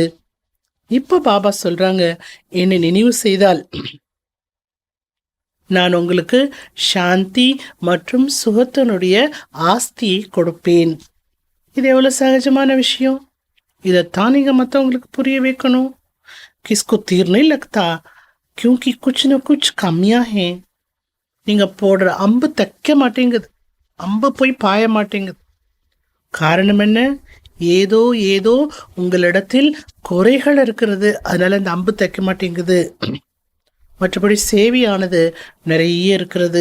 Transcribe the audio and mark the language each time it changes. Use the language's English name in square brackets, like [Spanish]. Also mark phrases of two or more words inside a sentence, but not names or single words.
[Tamil] இப்ப பாபா சொல்றாங்க, என்னை நினைவு செய்தால் நான் உங்களுக்கு சாந்தி மற்றும் சுகத்தினுடைய ஆஸ்தியை கொடுப்பேன். இது எவ்வளவு சகஜமான விஷயம். இதைத்தான் நீங்க மற்றவங்களுக்கு புரிய வைக்கணும். [Hindi] किसको तीर नहीं लगता क्योंकि कुछ न कुछ कमियां हैं. [Tamil] நீங்க போடுற அம்பு தைக்க மாட்டேங்குது, அம்பு போய் பாய மாட்டேங்குது. காரணம் என்ன? ஏதோ ஏதோ உங்களிடத்தில் குறைகள் இருக்கிறது, அதனால அந்த அம்பு தைக்க மாட்டேங்குது. மற்றபடி சேவையானது நிறைய இருக்கிறது.